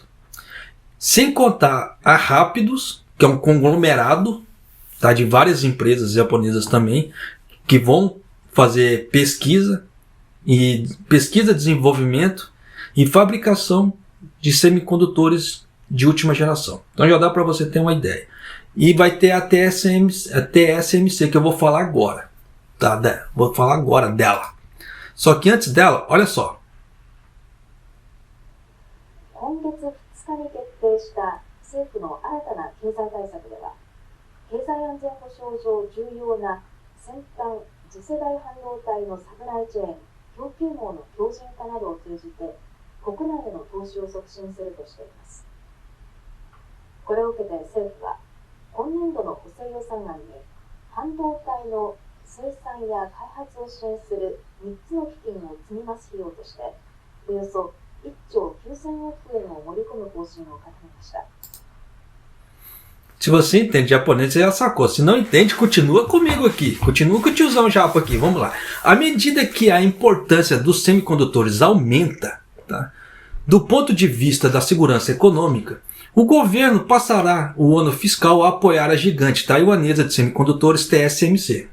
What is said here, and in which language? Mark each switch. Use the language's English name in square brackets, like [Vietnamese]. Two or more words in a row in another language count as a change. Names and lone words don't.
[Portuguese] Sem contar a Rapidus, que é um conglomerado, tá, de várias empresas japonesas também, que vão fazer pesquisa, desenvolvimento e fabricação de semicondutores de última geração. Então já dá para você ter uma ideia. E vai ter a TSMC, que eu vou falar agora. Tá? Vou falar agora dela. Só que antes dela, olha só. [Japanese] 今月2日に決定した政府の新たな経済対策では、経済安全保障上重要な先端次世代半導体のサプライチェーン、供給網の強靭化などを通じて、国内への投資を促進するとしています。これを受けて政府は、今年度の補正予算案に、半導体の生産や開発を支援する3つの基金を積み増す費用として、およそ1兆9000億円を盛り込む方針を固めました。 [Portuguese] Se você entende japonês, você já sacou. Se não entende, continua comigo aqui. Continua com o tiozão japa aqui. Vamos lá. À medida que a importância dos semicondutores aumenta, tá, do ponto de vista da segurança econômica, o governo passará o ano fiscal a apoiar a gigante taiwanesa de semicondutores TSMC.